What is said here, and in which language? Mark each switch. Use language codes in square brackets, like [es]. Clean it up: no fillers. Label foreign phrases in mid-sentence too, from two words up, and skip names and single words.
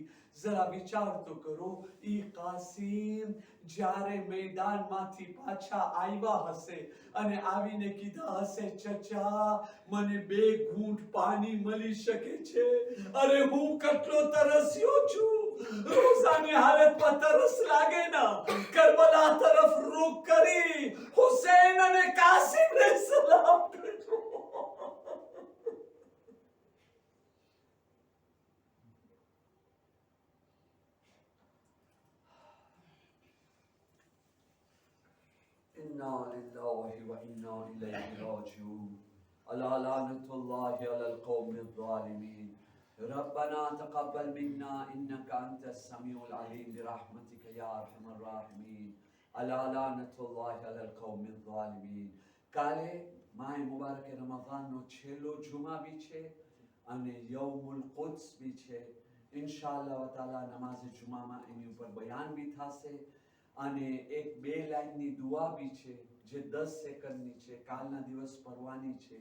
[gu] જરા વિચાર તો કરો, ઈ કાસિમ જ્યારે મેદાનમાંથી પાછા આવ્યા હશે અને આવીને કીધા હશે, ચચા મને 2 ઘૂંટ પાણી મળી શકે છે? અરે હું કેટલો તરસ્યો છું, રોજાની હાલતમાં તરસ લાગે ના. કરબલા તરફ રૂખ કરી હુસૈન અને કાસિમને સલામ કરજો. [ar] إنا لله وإنا إليه راجعون. ألا لعنة الله على القوم الظالمين. ربنا تقبل منا إنك أنت السميع العليم برحمتك يا أرحم الراحمين. ألا لعنة الله على القوم الظالمين. [gu] કાલે માય મુબારક રમઝાનનો છેલ્લો જુમા બી છે અને યૌમુલ કુદ્સ બી છે. [ar] إن شاء الله تعالى [gu] નમાઝે જુમામાં એની ઉપર બયાન બી થશે અને એક 2 લાઈનની દુઆ બી છે જે 10 સેકન્ડની છે, કાલના દિવસ પડવાની છે.